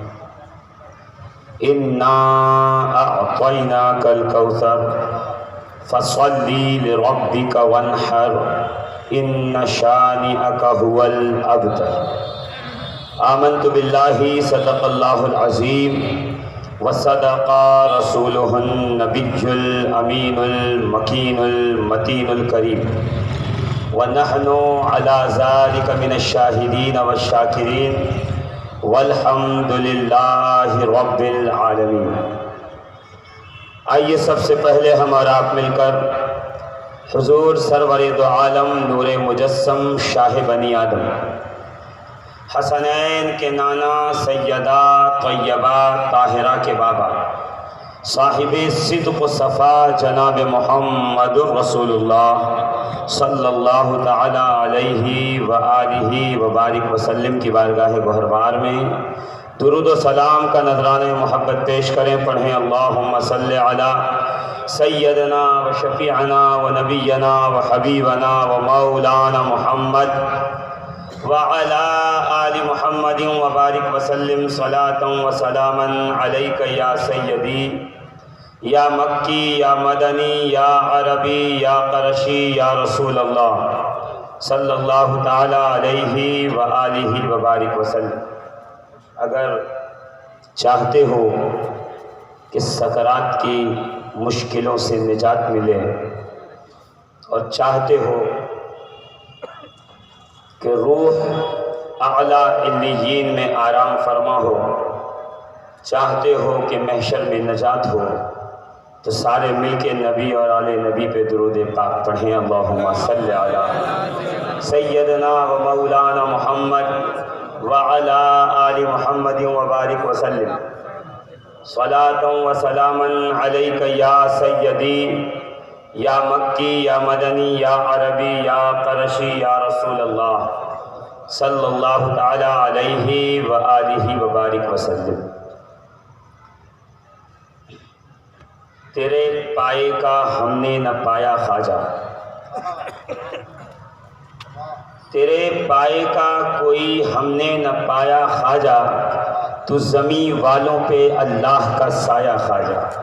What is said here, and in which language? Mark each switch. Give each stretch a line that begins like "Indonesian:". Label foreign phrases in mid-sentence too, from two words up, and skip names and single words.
Arabic: إنا أعطيناك الكوثر فصل لربك وانحر، إن شانئك هو الأبتر. آمنت بالله صدق الله العظيم وصدق رسوله النبي الأمين المكين المتين الكريم ونحن على ذلك من الشاهدين والشاكرين والحمد لله رب العالمين.
Urdu: آئیے سب سے پہلے ہم اور آپ مل کر حضور سرورِ دو عالم نورِ مجسم شاہ بنی آدم حسنین کے نانا سیدہ طیبہ طاہرہ کے بابا صاحبِ صدق و صفا جناب
Arabic: محمد رسول الله صلى الله تعالى عليه وآله وبارك وسلم
Urdu: کی بارگاہ گوہربار میں درود و سلام کا نذرانۂ محبت پیش کریں.
Arabic: पढ़ें اللهم صل على سيدنا وشفيعنا ونبينا وحبيبنا ومولانا محمد وعلى آل محمد وبارك وسلم صلاة وسلاما عليك يا سيدي يا مكي يا مدني يا عربي يا قرشي يا رسول الله صلى الله تعالى عليه وآله وبارك وسلم.
Urdu: اگر چاہتے ہو کہ سکرات کی مشکلوں سے نجات ملے اور چاہتے ہو کہ روح اعلیٰ علیین میں آرام فرما ہو، چاہتے ہو کہ محشر میں نجات ہو، تو سارے مل کے نبی اور آلِ نبی پہ درود پاک پڑھیں.
Arabic: اللهم صل على سيدنا ومولانا محمد وعلى آل محمد وبارك وسلم صلاة وسلاما عليك يا سيدي يا مكي يا مدني يا عربي يا قرشي يا رسول الله صلى الله تعالى عليه وآله وبارك وسلم.
Urdu: تیرے پائے کا ہم نے نہ پایا خواجہ، تیرے پائے کا کوئی ہم نے نہ پایا خواجہ، تو زمیں والوں پہ اللہ کا سایہ خواجہ,